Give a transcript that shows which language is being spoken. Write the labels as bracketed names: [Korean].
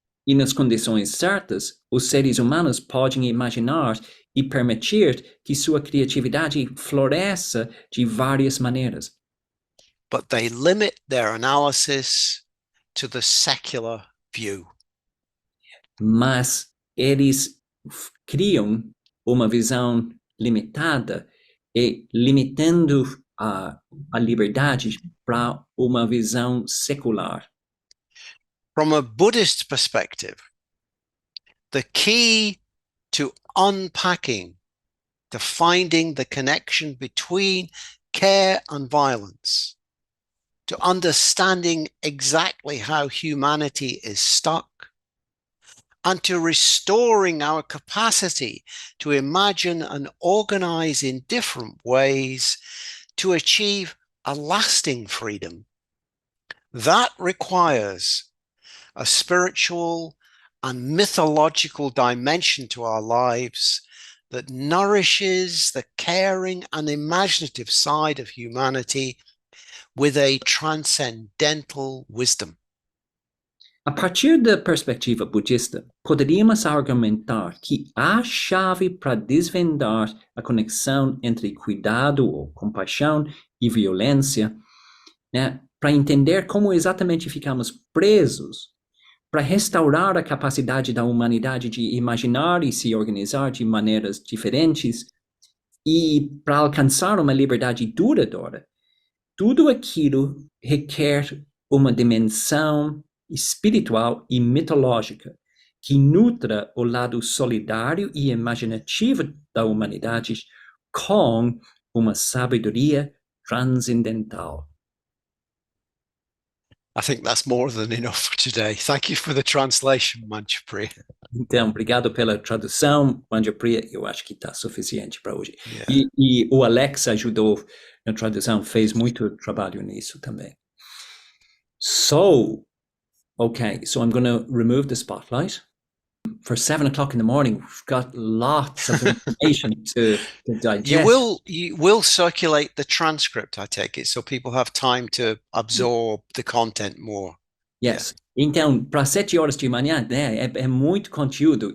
[Portuguese] E nas condições certas, os seres humanos podem imaginar e permitir que sua criatividade floresça de várias maneiras. [English] But they limit their analysis to the secular view. [Portuguese] Mas eles criam uma visão limitada e limitando a liberdade para uma visão secular. [English] From a Buddhist perspective, the key to unpacking, to finding the connection between care and violence, to understanding exactly how humanity is stuck, and to restoring our capacity to imagine and organize in different ways to achieve a lasting freedom. That requires a spiritual and mythological dimension to our lives that nourishes the caring and imaginative side of humanity with a transcendental wisdom. [Portuguese] A partir da perspectiva budista, poderíamos argumentar que a chave para desvendar a conexão entre cuidado ou compaixão e violência, né, para entender como exatamente ficamos presos, para restaurar a capacidade da humanidade de imaginar e se organizar de maneiras diferentes e para alcançar uma liberdade duradoura, tudo aquilo requer uma dimensão espiritual e mitológica que nutra o lado solidário e imaginativo da humanidade com uma sabedoria transcendental. [English] I think that's more than enough for today. Thank you for the translation, Manchupriya. [Portuguese] Então, obrigado pela tradução, Manchupriya. Eu acho que está suficiente para hoje. [English] Yeah. [Portuguese] E o Alex ajudou na tradução, fez muito trabalho nisso também. [English] Okay, so I'm going to remove the spotlight. For 7 o'clock in the morning, we've got lots of information to digest. You will circulate the transcript, I take it, so people have time to absorb the content more. Yes. Yeah. [Portuguese] Então, para 7 horas de manhã, né, é muito conteúdo.